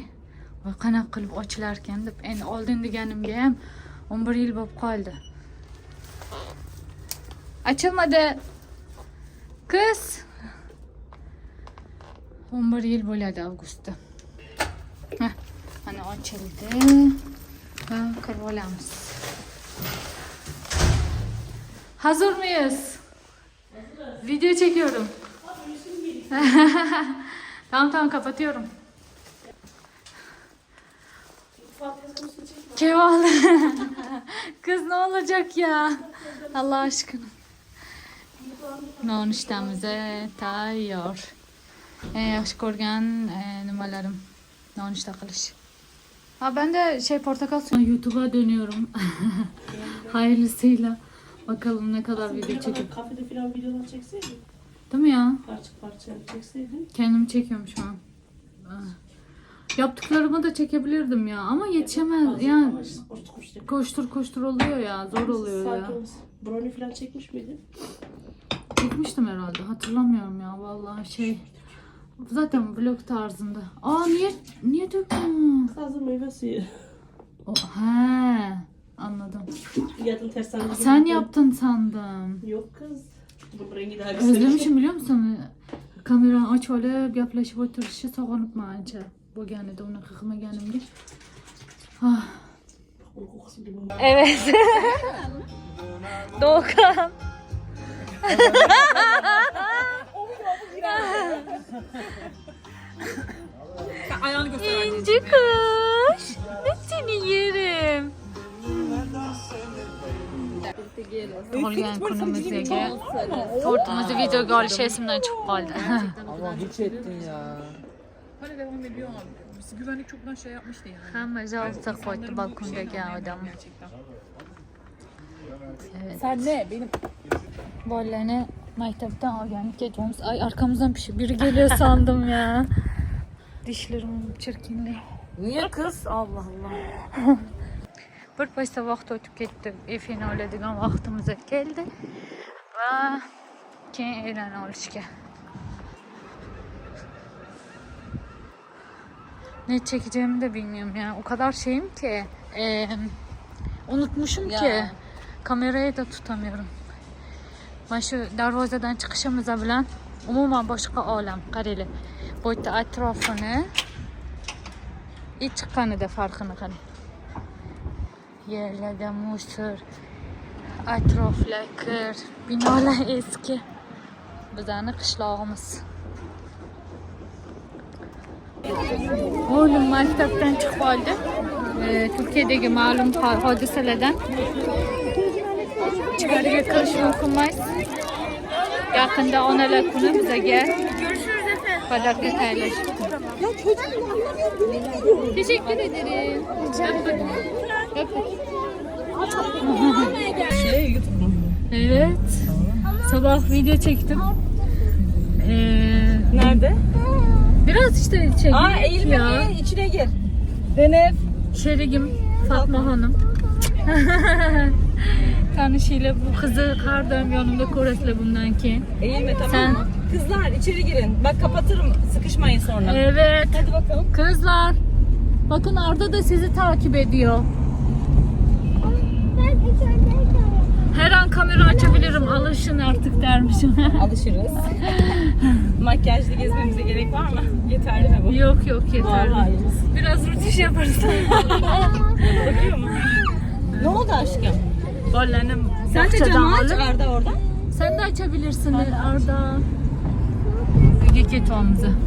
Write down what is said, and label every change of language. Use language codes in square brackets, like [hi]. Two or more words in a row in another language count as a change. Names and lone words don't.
[uz] Voy, qanaqa qilib ochilar ekan deb. Endi oldin deganimga ham 11 yil bo'lib qoldi. Ochilmadi. Qiz 11 yil bo'ladi avgustda. Mana ochildi. Va kirib olamiz. [tr] Hazır mıyız? Video çekiyorum. Tamam kapatıyorum. Kemal. Kız ne olacak ya? Allah aşkına. [uz] Nonushtamıza tayyor. Yaxshi ko'rgan nimalarim nonushta qilish. [tr] Ben de portakal suyu YouTube'a dönüyorum. Hayırlısıyla. Bakalım ne kadar video çekip. Kafede falan videolar çekseydin. Değil mi ya? Parça çekseydin. Kendimi çekiyorum şu an. Yaptıklarımı da çekebilirdim ya ama yetişemez yani. Koştur oluyor ya, zor oluyor ya. Brownie falan çekmiş miydin? Çekmiştim herhalde, hatırlamıyorum ya vallahi zaten vlog tarzında. Niye döktün? Hazır meyve suyu. He, anladım. Yadın tersanede. Sen yaptın sandım. Yok kız. Bu rengi daha güzel. Özlemişim biliyor musun? [uz] Kamerani ochib olib gaplashib o'tirishi sog'inibman ancha bo'lganida unaqa qilmaganimga. Ah, [tr] Bunun kokusu limon. evet. Doğukan. Ayağını göster. İnci kuş. Ben seni yerim. [uz] Tug'ilgan kunimizga tortimizni videoga olish esimdan chiqib qoldi. [tr] Ama hiç ettin ya. Hala devam ediyor abi. Biz güvenlik çoktan şey yapmıştı yani. [uz] Hamma javza qo'ydi balkondagi odam. [tr] Gerçekten. Evet. Sen ne? Benim [uz] Bolalarni maktabdan olgan ketamiz. [tr] Ay arkamızdan biri geliyor sandım ya. Dişlerim çirkinli. Niye kız? Allah Allah. [uz] Bir paysa vaqt o'tib ketdi. Efirni oladigan vaqtimiz keldi va keyin e'lon olishga. [tr] Ne çekeceğimi de bilmiyorum ya. O kadar şeyim ki unutmuşum Ya. ki kamerayı da tutamıyorum. [uz] Mana shu darvozadan chiqishimiz bilan umuman boshqa olam. Qaranglar. Bu yerda atrofini ilk chiqqanida farqini qarang. Yerlarda musor, atroflar kir, binolar eski. Bizani qishlog'imiz. Oğlum maktabdan chiqib oldi. Turkiyadagi ma'lum hodisalardan ichkariga kirish mumkin emas. Yaqinda onalar kuni bizga pодарка tayyorlashdi. [tr] Teşekkür ederim. YouTube mu? Evet. Sabah video çektim. Nerede? Biraz işte şey Aa ya. eğilme içine gir. Denef. Şerigim Fatma Hanım. Tanışıyla bu kızı her daim yanımda [uz] ko'rasizlar bundan keyin. [tr] Eğilme tamam Sen- mı? Kızlar içeri girin. Bak kapatırım. Sıkışmayın sonra. Evet. Hadi bakalım. Kızlar. Bakın Arda da sizi takip ediyor. Her an kamera açabilirim. Alışın artık dermişim. Alışırız. Makyajlı gezmemize gerek var mı? Yeterli mi bu? Yok yok Doğal yeter. halimiz. Biraz rutin yaparız. Bakıyor mu? Ne oldu aşkım? Bollarını Sen de bahçeden camı aç alıp- Arda orada. Sen de açabilirsin Arda. [uz] Uyga ketyapmiz.